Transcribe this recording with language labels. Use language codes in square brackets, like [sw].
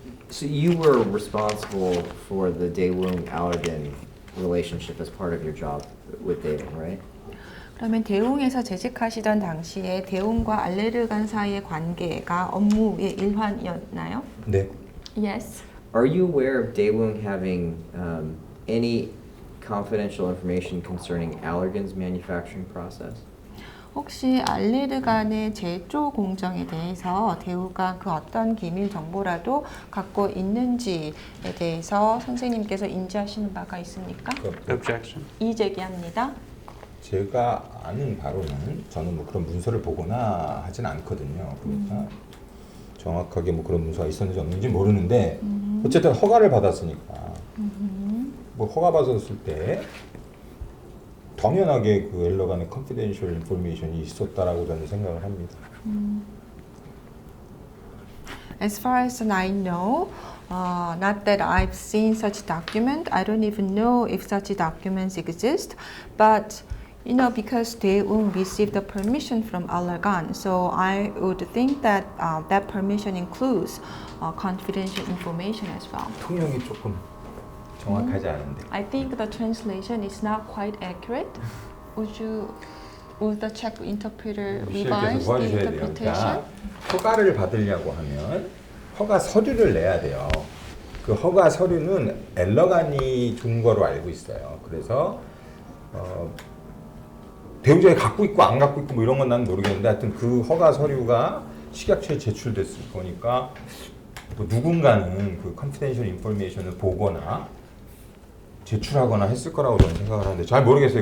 [en] So you were responsible for the Daewoo-Allergan relationship as part of your job with Daewoo, right? [ko] 그러면 대웅에서 재직하시던 당시에 대웅과 알레르간 사이의 관계가 업무의 일환이었나요? 네. [en] Yes. Are you aware of Daewoo having any confidential information concerning Allergan's manufacturing process? [ko] 혹시 알레르간의 제조 공정에 대해서 대우가 그 어떤 기밀 정보라도 갖고 있는지에 대해서 선생님께서 인지하시는 바가 있습니까? [en] Objection. [ko] 이의 제기합니다. 제가 아는 바로는 저는 뭐 그런 문서를 보거나 하진 않거든요. 그러니까 정확하게 뭐 그런 문서가 있었는지 없는지 모르는데 어쨌든 허가를 받았으니까 뭐 허가 받았을 때 당연하게 그 엘러간의 컨피덴셜 인포메이션이 있었다라고 저는 생각을 합니다. [en] As far as I know, not that I've seen such document, I don't even know if such documents exist, but you know, because Daewoo received the permission from Allergan, so I would think that that permission includes confidential information as well. [ko] 통역이 조금 정확하지 않은데. [en] I think the translation is not quite accurate. Would the Czech interpreter revise the [ko] 도와주셔야 돼요. [en] interpretation? [ko] 그러니까 허가를 받으려고 하면 허가 서류를 내야 돼요. 그 허가 서류는 엘러간이 준 거로 알고 있어요. 그래서 대웅제약이 갖고 있고 안 갖고 있고 뭐 이런 건 난 모르겠는데 하여튼 그 허가 서류가 식약처에 제출됐을 거니까 뭐 누군가는 그 컨피덴셜 인포메이션을 보거나 제출하거나 했을 거라고 저는 생각을 하는데 잘 모르겠어요.